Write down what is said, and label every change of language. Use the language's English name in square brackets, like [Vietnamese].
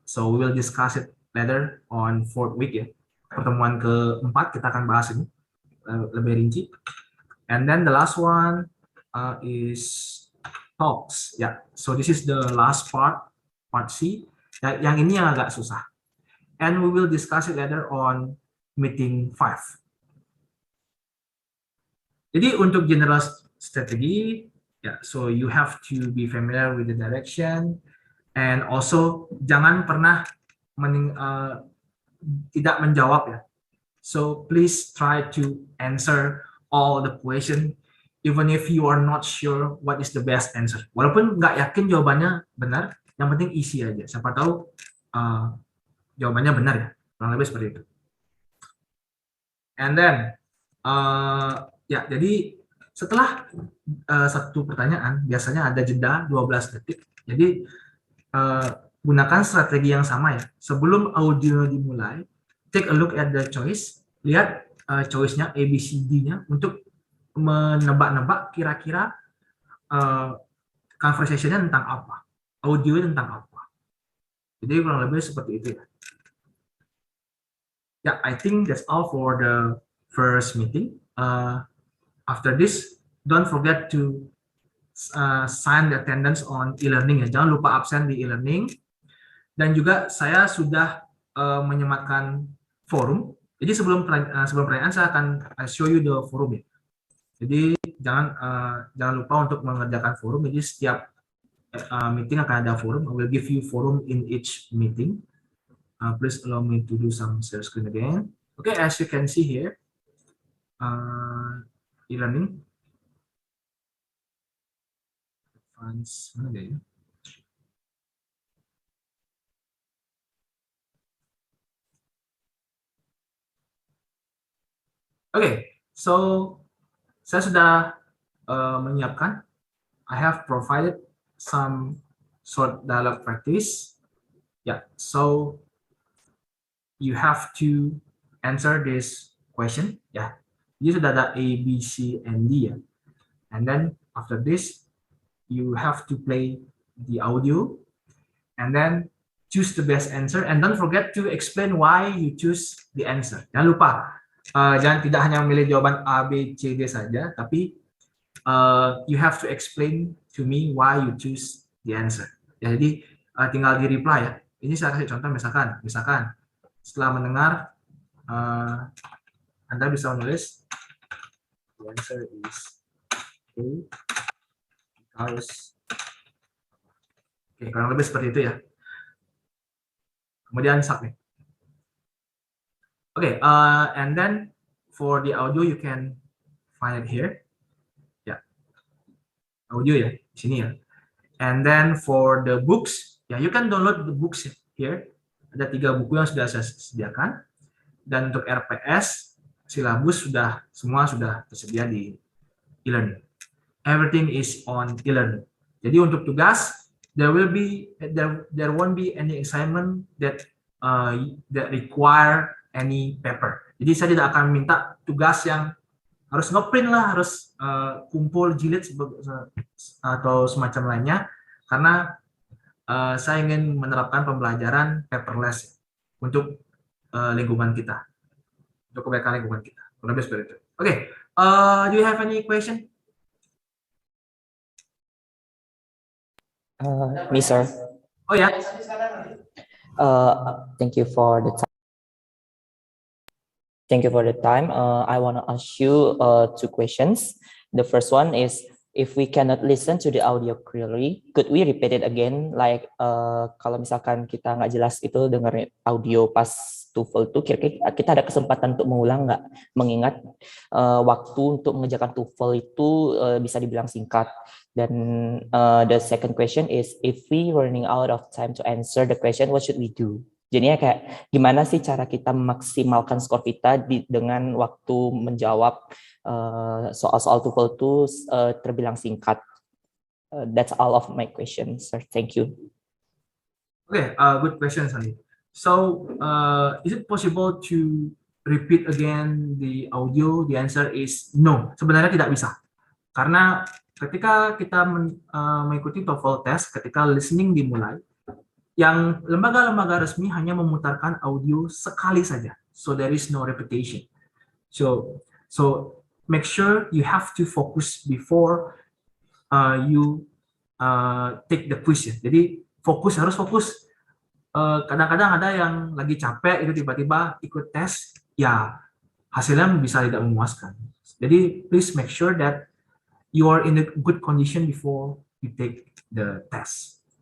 [English] So we will discuss it later on 4th week ya. [Indonesian] Pertemuan keempat kita akan bahas ini lebih rinci. [English] And then the last one is talks. Yeah. So this is the last part C. [Indonesian] Yang ini yang agak susah. [English] And we will discuss it later on meeting 5. [Indonesian] Jadi untuk general strategi, [English] so you have to be familiar with the direction, and also [Indonesian] jangan pernah tidak menjawab ya. [English] So please try to answer all the question, even if you are not sure what is the best answer. [Indonesian] Walaupun nggak yakin jawabannya benar, yang penting isi aja. Siapa tahu jawabannya benar ya. Kurang lebih seperti itu. [English] And then [Indonesian] jadi setelah satu pertanyaan biasanya ada jeda 12 detik. Jadi gunakan strategi yang sama ya. Sebelum audio dimulai, [English] take a look at the choice. [Indonesian] Lihat choice-nya A, B, C, D-nya untuk menebak-nebak kira-kira conversation-nya tentang apa, audio tentang apa. Jadi kurang lebih seperti itu ya. [English] Yeah, I think that's all for the first meeting. After this, don't forget to sign the attendance on e-learning ya. [Indonesian] Jangan lupa absen di e-learning. Dan juga saya sudah menyematkan forum. Jadi sebelum pertanyaan saya akan [English] show you the forum [Indonesian] ya. Jadi jangan lupa untuk mengerjakan forum. Jadi setiap meeting akan ada forum. [English] I will give you forum in each meeting. Please allow me to do some share screen again. Okay, as you can see here, e-learning. [Indonesian] Mana dia ya? [English] Okay, so [Indonesian] saya sudah menyiapkan. [English] I have provided some short dialogue practice. Yeah, so you have to answer this question. [Indonesian] Yeah, ini sudah ada A, B, C, and D ya. [English] And then after this, you have to play the audio, and then choose the best answer. And don't forget to explain why you choose the answer. [Indonesian] Jangan lupa. Jangan tidak hanya memilih jawaban A, B, C, D saja, tapi [English] you have to explain to me why you choose the answer. [Indonesian] Ya, jadi tinggal di reply ya. Ini saya kasih contoh misalkan setelah mendengar Anda bisa menulis [English] the answer is A because [Indonesian] kurang lebih seperti itu ya. Kemudian submit. [English] Okay, and then for the audio you can find it here. [Indonesian] Ya, audio ya, di sini ya. [English] And then for the books, ya you can download the books here. [Indonesian] Ada 3 buku yang sudah saya sediakan. Dan untuk RPS, silabus semua sudah tersedia di e-learning. [English] Everything is on e-learning. [Indonesian] Jadi untuk tugas, [English] there won't be any assignment that require any paper. [Indonesian] Jadi saya tidak akan minta tugas yang harus ngeprint lah, harus kumpul jilid atau semacam lainnya, karena saya ingin menerapkan pembelajaran paperless untuk lingkungan kita, untuk kebaikan lingkungan kita. Lebih seperti itu. [English] Okay, do you have any question? Me, sir. Oh ya. Thank you for the time. Thank you for the time. I want to ask you two questions. The first one is, if we cannot listen to the audio clearly, could we repeat it again? [Indonesian] Like kalau misalkan kita nggak jelas itu dengerin audio pas TOEFL itu, kira-kira kita ada kesempatan untuk mengulang nggak? Mengingat waktu untuk mengerjakan TOEFL itu bisa dibilang singkat. [English] Dan the second question is, if we running out of time to answer the question, what should we do? [Indonesian] Jadinya kayak gimana sih cara kita memaksimalkan skor kita dengan waktu menjawab soal-soal TOEFL itu terbilang singkat. [English] That's all of my questions, sir. Thank you. Okay, good question, Sandi. So, is it possible to repeat again the audio? The answer is no. [Indonesian] Sebenarnya tidak bisa. Karena ketika kita mengikuti TOEFL test, ketika listening dimulai, yang lembaga-lembaga resmi hanya memutarkan audio sekali saja. [English] So, there is no repetition. So make sure you have to focus before you take the quiz. [Indonesian] Jadi harus fokus. Kadang-kadang ada yang lagi capek itu tiba-tiba ikut tes, ya hasilnya bisa tidak memuaskan. [English] Jadi please make sure that you are in a good condition before you take the test.